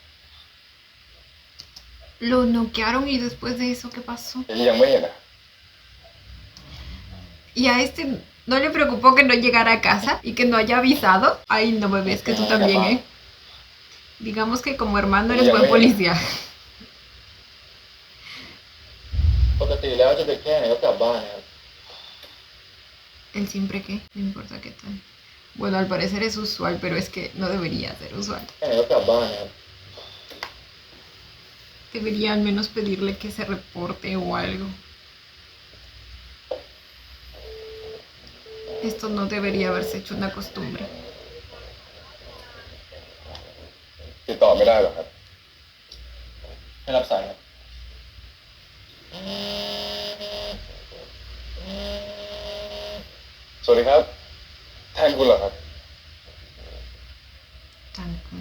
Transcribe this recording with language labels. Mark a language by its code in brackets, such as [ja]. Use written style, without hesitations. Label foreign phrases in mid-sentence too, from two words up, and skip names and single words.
[es] Lo noquearon y después de eso, ¿qué pasó? [th] เดี๋ยวยังไม่เห็นอ่ะ [es] Y a este no le preocupó que no llegara a casa y que no haya avisado. Ay, no me ves que tú también, ¿eh? Digamos que como hermano eres buen policía. [th] ปกติแล้วจะดึกแค่ไหนก็กลับบ้านนะครับ [es] El siempre que, no importa qué tal. Bueno, al parecer es usual, pero es que no debería ser usual. [th] แค่ไหนก็กลับบ้านนะครับ [es] Debería al menos pedirle que se reporte o algo. Esto no debería haberse hecho una costumbre. [th] ติดต่อไม่ได้หรอครับไม่รับสายครับสวัสดีครับแทนคุณเหรอครับ [es] Tan cool.